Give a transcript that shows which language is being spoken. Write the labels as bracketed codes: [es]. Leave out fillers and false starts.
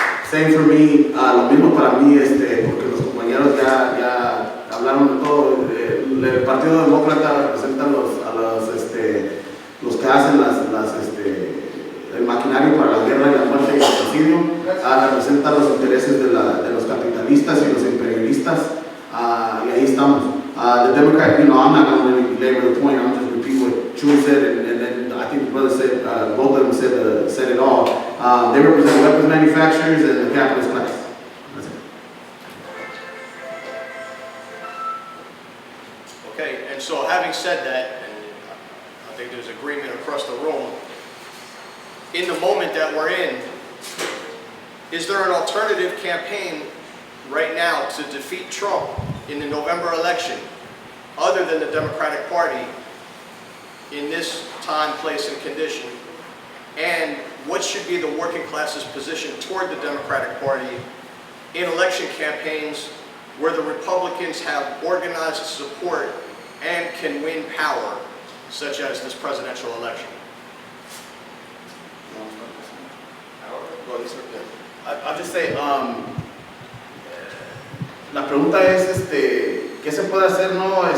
[en] Same for me, [es] lo mismo para mí, porque los compañeros ya hablaron de todo. El Partido Demócrata representa los que hacen el maquinario para la guerra y la muerte y el genocidio, representa los intereses de los capitalistas y los imperialistas, y ahí estamos. [en] The Democrat, I'm not going to belabor the point, I'm just repeating what Chu said, and then I think the brother said, both of them said it all. They represent weapons manufacturers and the capitalist class. That's it. Okay, and so having said that, and I think there's agreement across the room, in the moment that we're in, is there an alternative campaign right now to defeat Trump in the November election, other than the Democratic Party, in this time, place, and condition? And what should be the working class's position toward the Democratic Party in election campaigns where the Republicans have organized support and can win power, such as this presidential election? I'll just say, [es] la pregunta es, ¿qué se puede hacer, no?